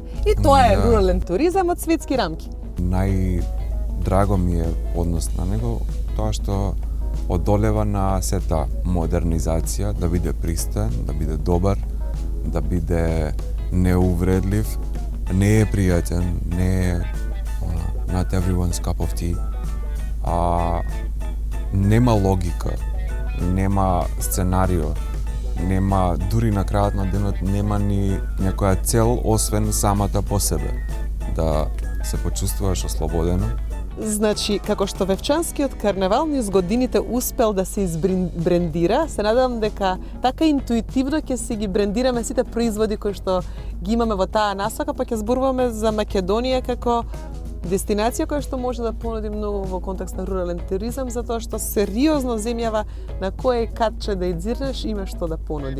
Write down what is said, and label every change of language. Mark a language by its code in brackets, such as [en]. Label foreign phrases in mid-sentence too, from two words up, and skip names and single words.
[mk] И тоа е рурален туризам од светски рамки. Најдраго ми е однос на него тоа што одолева на сета модернизација, да биде пристоен, да биде добар, да биде неувредлив, не е пријатен, не е [en] not everyone's cup of tea. [mk] Нема логика, нема сценарио, нема дури на крајот на денот нема ни некоја цел освен самата по себе. Да се почувствуваш ослободено, Значи, како што Вевчанскиот карнавал низ годините успел да се избрендира, се надевам дека така интуитивно ќе си ги брендираме сите производи кои што ги имаме во таа насока, па ќе зборуваме за Македонија како дестинација која што може да понуди многу во контекст на рурален туризам, затоа што сериозно земјава на кое катче да идзирнеш има што да понуди.